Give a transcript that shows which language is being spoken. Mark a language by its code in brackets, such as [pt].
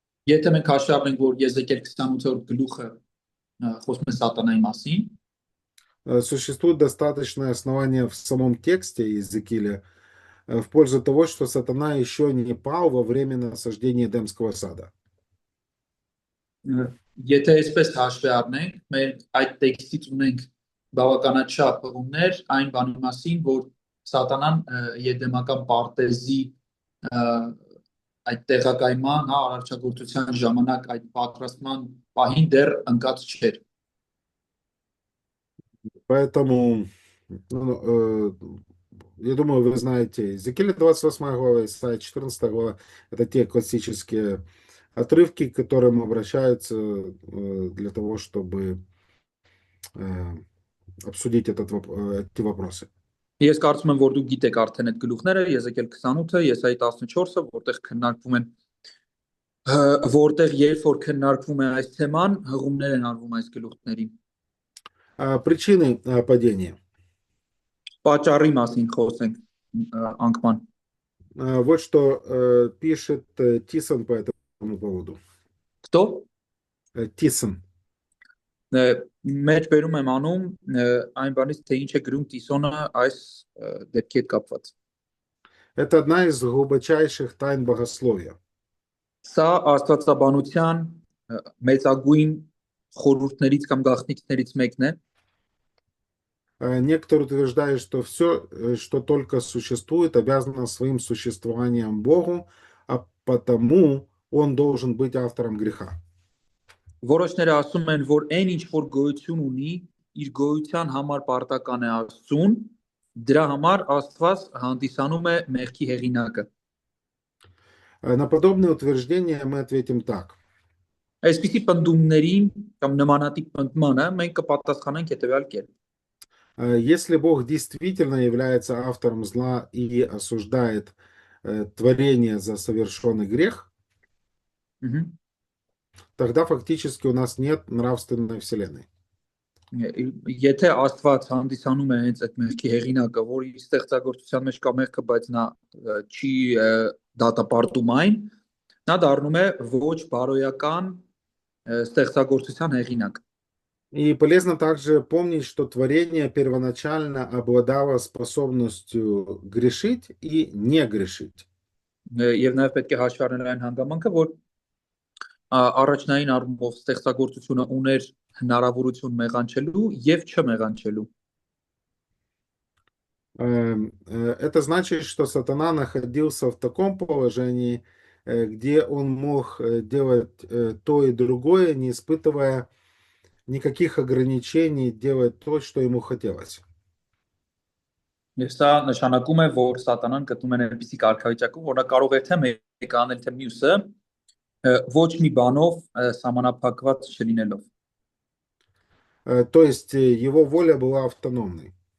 [hy] Եթե մենք հաշվի առնենք, որ Եզեկիել 28-րդ գլուխը խոսում է սատանայի մասին, [ru] существует достаточное основание в самом тексте Иезекииля в пользу того, что сатана еще не пал во время насаждения Эдемского сада. [hy] եթե այսպես հաշվի առնենք, մեր այդ տեքստից ունենք բավականաչափ հղումներ այն բանի մասին, որ սատանան եդեմական պարտեզի այդ տեղակայման, արարչագործության ժամանակ այդ պատրաստման պահին դեռ ընկած չէր։ [ru] Поэтому, я думаю, вы знаете, Иезекииля 28 глава, Исайя 14 глава, это те классические отрывки, к которым обращаются для того, чтобы обсудить эти вопросы. [hy] Ես կարծում եմ, որ դուք գիտեք արդեն այդ գլուխները, Եզեկիել 28-ը, Եսայի 14-ը, որտեղ քննարկվում են որտեղ երբ որ քննարկվում է այս թեման, հղումներ են արվում այս գլուխներին։ [ru] Причины падения. [hy] Պատճառի մասին խոսենք անկման։ [ru] Вот что пишет Тисон по этому поводу. Кто? Тисон. [hy] Մեջ բերում եմ անում այն բանից, թե ինչ է գրում Տիսոնը այս դեպքի հետ կապված։ [ru] Это одна из глубочайших тайн богословия. [hy] Սա աստվածաբանության մեծագույն խորհուրդներից կամ գաղտնիքներից мեկն է։ [ru] Некоторые утверждают, что все, что только существует, обязано своим существованием Богу, а потому он должен быть автором греха. [hy] Որոշները ասում են, որ այն ինչ որ գոյություն ունի, իր գոյության համար պարտական է Աստծուն, դրա համար Աստված հանդիսանում է մեղքի հեղինակը։ [ru] На подобные утверждения мы ответим так. [hy] Այսպիսի պնդումներին կամ նմանատիպ պնդմանը մենք կպատասխանենք հետևյալ կերպ։ [ru] Если Бог действительно является автором зла и осуждает творение за совершенный грех, тогда фактически у нас нет нравственной вселенной. [hy] Եթե Աստված հանդիսանում է հենց այդ մեղքի հեղինակը, որ իր ստեղծագործության մեջ կա մեղքը, բայց նա չի դատապարտում այն, նա դառնում է ոչ բարոյական ստեղծագործության հեղինակ։ [ru] И полезно также помнить, что творение первоначально обладало способностью грешить и не грешить. [hy] Եվ նաև պետք է հաշվի առնել այն հանգամանքը, որ առաջնային առումով ստեղծագործությունը ուներ հնարավորություն մեղանչելու եւ չմեղանչելու։ [ru] Это значит, что сатана находился в таком положении, где он мог делать то и другое, не испытывая никаких ограничений, делать то, что ему хотелось. [hy] Եվ սա նշանակում է, որ սատանան գտնում է այնպիսի կարգավիճակում, որ նա կարող է թե մեկը անել թե մյուսը, ոչ մի բանով սահմանափակված չլինելով։ [ru] То есть его воля была автономной.